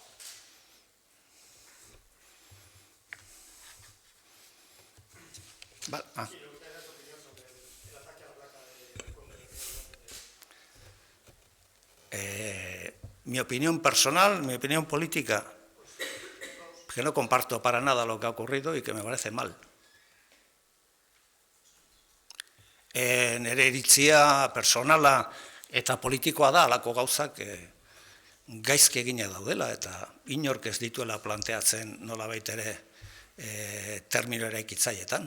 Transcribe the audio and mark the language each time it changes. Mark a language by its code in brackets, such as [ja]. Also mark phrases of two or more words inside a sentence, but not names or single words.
[es] Vale. Mi opinión personal, mi opinión política, que no comparto para nada lo que ha ocurrido y que me parece mal. [eu] Nire iritzia personala eta politikoa da halako gauzak gaizki egina daudela eta inork ez dituela planteatzen nolabait ere termino eraikitzaietan.